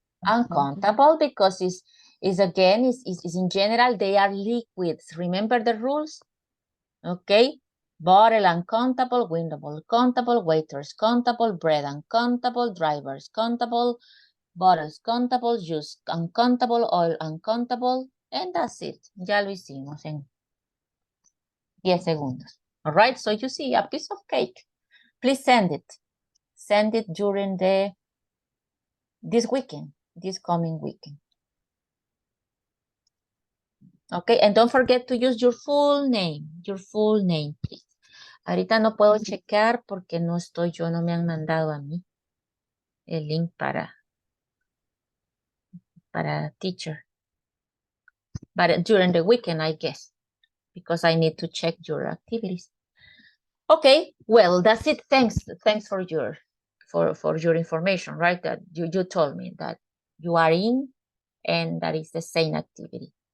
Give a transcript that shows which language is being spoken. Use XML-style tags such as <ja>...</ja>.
<en>Uncountable because is again is in general they are liquids. Remember the rules? Okay. Bottle uncountable, window countable, waiters countable, bread uncountable, drivers countable, bottles countable, juice uncountable, oil uncountable, and that's it.</en> <es>Ya lo hicimos en 10 segundos.</es> <en>All right, so you see a piece of cake. Please send it. Send it during this weekend, this coming weekend. Okay, and don't forget to use your full name, please.</en> <es>Ahorita no puedo checar porque no me han mandado a mí el link para teacher.</es> <en>But during the weekend, I guess, because I need to check your activities. Okay, well, that's it. Thanks for your information, right? That you told me that you are in, and that is the same activity.</en>